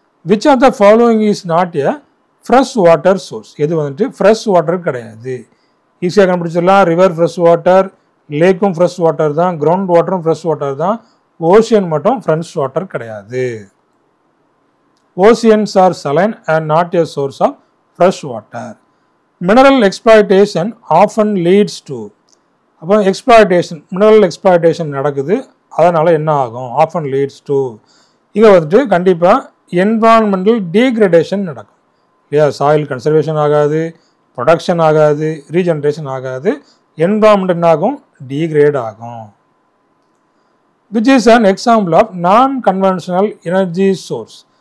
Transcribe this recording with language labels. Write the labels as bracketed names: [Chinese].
[English] Which of the following is not a fresh water source. [Tamil] எது வந்துட்டு fresh water கிடையாது. ஈஸியாக கண்டுபிடிச்சிடலாம். River fresh water, லேக்கும் fresh water தான், கிரவுண்ட் வாட்டரும் ஃப்ரெஷ் வாட்டர் தான், ஓஷியன் மட்டும் ஃப்ரெஷ் வாட்டர் கிடையாது. [English] Oceans are saline and not a source of fresh water. Mineral exploitation often leads to, [Tamil] அப்போ எக்ஸ்ப்ளாய்டேஷன், மினரல் எக்ஸ்ப்ளாய்டேஷன் நடக்குது, அதனால் என்ன ஆகும், ஆஃபன் லீட்ஸ் டு, இங்கே வந்துட்டு கண்டிப்பாக என்விரான்மெண்டல் டீக்ரடேஷன் நடக்கும் இல்லையா. சாயில் கன்சர்வேஷன் ஆகாது, ப்ரொடக்ஷன் ஆகாது, ரீஜென்ரேஷன் ஆகாது, என்விரான்மெண்ட் என்ன ஆகும், டீக்ரேட் ஆகும். [English] Which is an example of non-conventional energy source.